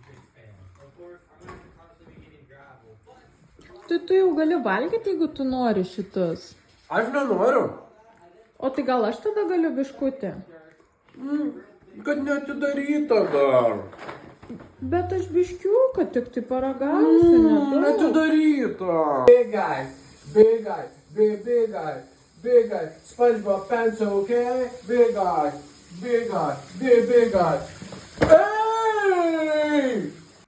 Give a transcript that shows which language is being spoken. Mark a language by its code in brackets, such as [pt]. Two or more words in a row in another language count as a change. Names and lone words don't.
[lt] Tai tu jau gali valgyti, jeigu tu nori šitus. Aš nenoriu. O tai gal aš tada galiu biškutį? Kad neatidaryta dar. Bet aš biškiuką tik tai paragausiu, nedaug. Neatidaryta. [en] Big guy, big guy, big guy, big guy. SpongeBob pencil, okay? Big guy, big guy, big guy. Hey!